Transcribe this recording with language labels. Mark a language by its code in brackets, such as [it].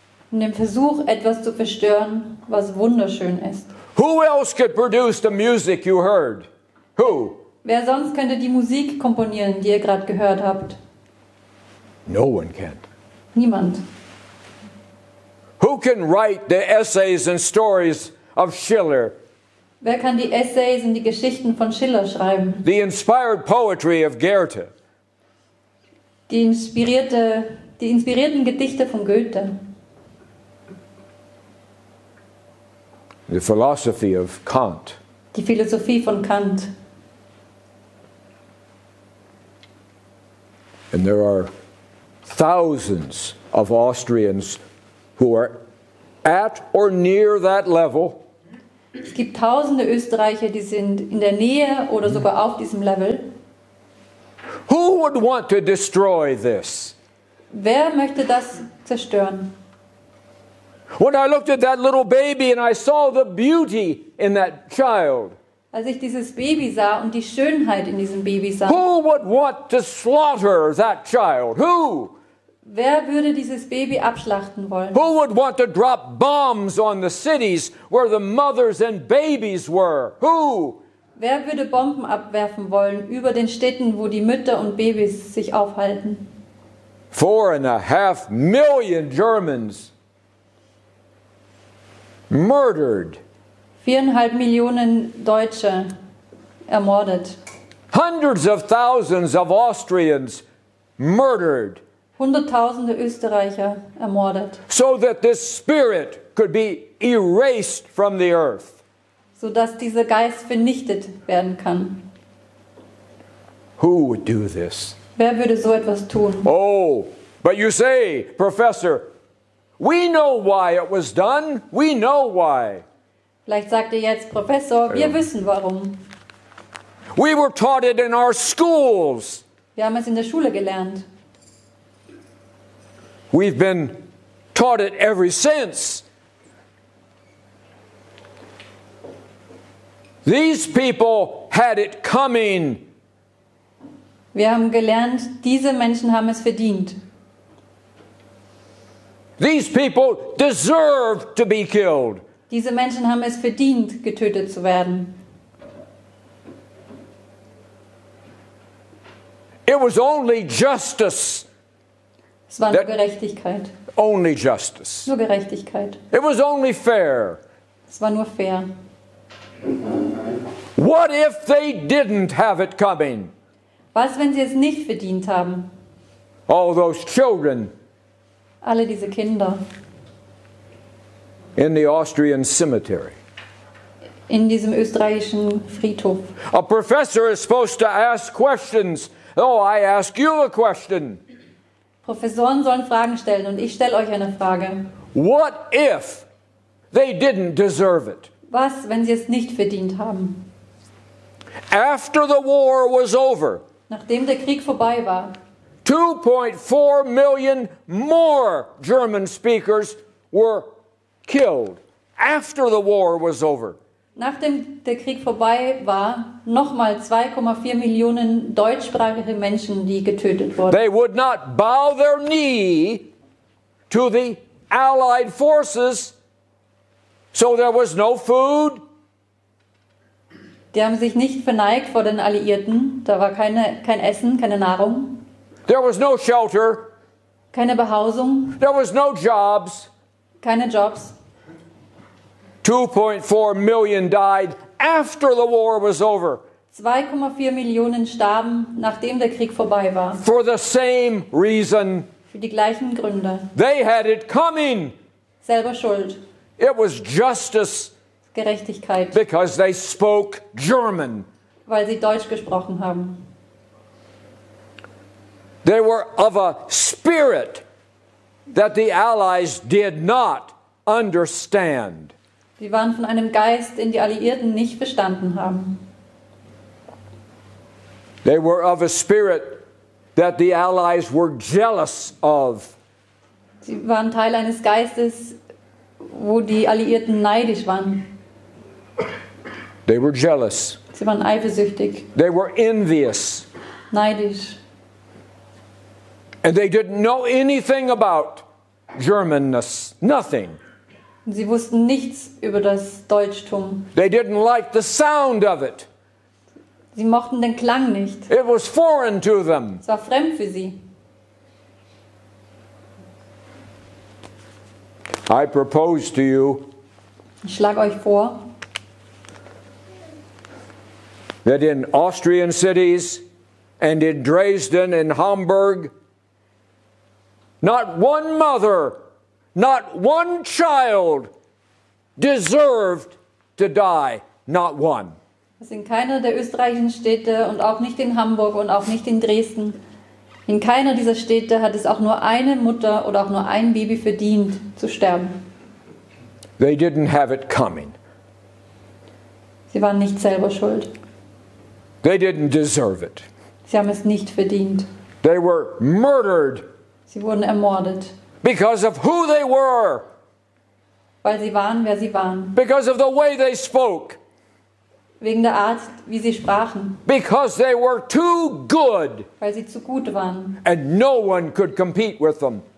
[de] in dem Versuch, etwas zu zerstören, was wunderschön ist. [en] Who else could produce the music you heard? Who? [de] Wer sonst könnte die Musik komponieren, die ihr gerade gehört habt? [en] No one can. [de] Niemand. [en] Who can write the essays and stories of Schiller, [de] Wer kann die Essays und die Geschichten von Schiller schreiben? [en] the inspired poetry of Goethe, [de] Die inspirierten Gedichte von Goethe? [en] the philosophy of Kant? [de] Die Philosophie von Kant? [en] And there are thousands of Austrians who are at or near that level, [de] Es gibt tausende Österreicher, die sind in der Nähe oder sogar auf diesem Level. [en] who would want to destroy this? [de] Wer möchte das zerstören? [en] When I looked at that little baby and I saw the beauty in that child, [de] Als ich dieses Baby sah und die Schönheit in diesem Baby sah, [en] who would want to slaughter that child? Who? [de] wer würde dieses Baby abschlachten wollen? [en] Who would want to drop bombs on the cities where the mothers and babies were? Who? [de] Wer würde Bomben abwerfen wollen über den Städten, wo die Mütter und Babys sich aufhalten? [en] 4.5 million Germans murdered [de] 4,5 Millionen Deutsche ermordet. [en] Hundreds of thousands of Austrians murdered. [de] Hunderttausende Österreicher ermordet. [en] So that this spirit could be erased from the earth. [de] Sodass dieser Geist vernichtet werden kann. [en] Who would do this? [de] Wer würde so etwas tun? [en] Oh, but you say, Professor, we know why it was done. We know why. [de] Vielleicht sagt ihr jetzt, Professor, wir wissen warum. [en] We were taught it in our schools. [de] Wir haben es in der Schule gelernt. [en] We've been taught it ever since. These people had it coming. [de] Wir haben gelernt, diese Menschen haben es verdient. [en] These people deserve to be killed. [de] Diese Menschen haben es verdient, getötet zu werden. [en] It was only justice. [de] Es war nur Gerechtigkeit. [en] Only justice. [de] Nur Gerechtigkeit. [en] It was only fair. [de] Es war nur fair. [en] What if they didn't have it coming? [de] Was, wenn sie es nicht verdient haben? [en] All those children [de] Alle diese Kinder [en] in the Austrian cemetery. [de] in diesem österreichischen Friedhof. [en] A professor is supposed to ask questions. Oh, I ask you a question. [de] Professoren sollen Fragen stellen und ich stelle euch eine Frage. [en] What if they didn't deserve it? [de] Was, wenn sie es nicht verdient haben? [en] After the war was over, [de] Nachdem der Krieg vorbei war, [en] 2.4 million more German speakers were killed. After the war was over. [de] nachdem der Krieg vorbei war, nochmal 2,4 Millionen deutschsprachige Menschen, die getötet wurden. [en] They would not bow their knee to the Allied forces, so there was no food. [de] Die haben sich nicht verneigt vor den Alliierten. Da war kein Essen, keine Nahrung, [en] There was no shelter. [de] keine Behausung, [en] There was no jobs. [de] keine Jobs. [en] 2.4 million died after the war was over [de] 2,4 Millionen starben, nachdem der Krieg vorbei war. [en] for the same reason. [de] Für die gleichen Gründe. [en] They had it coming. [de] Selber schuld. [en] It was justice [de] Gerechtigkeit, [en] because they spoke German. [de] weil sie Deutsch gesprochen haben. [en] They were of a spirit that the Allies did not understand. [de] Sie waren von einem Geist, den die Alliierten nicht verstanden haben. [en] They were of a spirit that the Allies were jealous of. [de] Sie waren Teil eines Geistes, wo die Alliierten neidisch waren. [en] They were jealous. [de] Sie waren eifersüchtig, [en] They were envious. [de] neidisch. [en] And they didn't know anything about Germanness. Nothing. [de] Und sie wussten nichts über das Deutschtum. [en] They didn't like the sound of it. [de] Sie mochten den Klang nicht. [en] It was foreign to them. [de] Es war fremd für sie. [en] I propose to you [de] Ich schlage euch vor, [en] that in Austrian cities and in Dresden and Hamburg, not one mother, not one child deserved to die. Not one. [de] dass in keiner der österreichischen Städte und auch nicht in Hamburg und auch nicht in Dresden, in keiner dieser Städte hat es auch nur eine Mutter oder auch nur ein Baby verdient zu sterben. [en] They didn't have it coming. [de] Sie waren nicht selber schuld. [en] They didn't deserve it. [de] Sie haben es nicht verdient. [en] They were murdered [de] Sie wurden ermordet, [en] because of who they were, [de] weil sie waren, wer sie waren. [en] because of the way they spoke, [de] Wegen der Art, wie sie sprachen. [en] because they were too good [de] Weil sie zu gut waren [en] and no one could compete with them.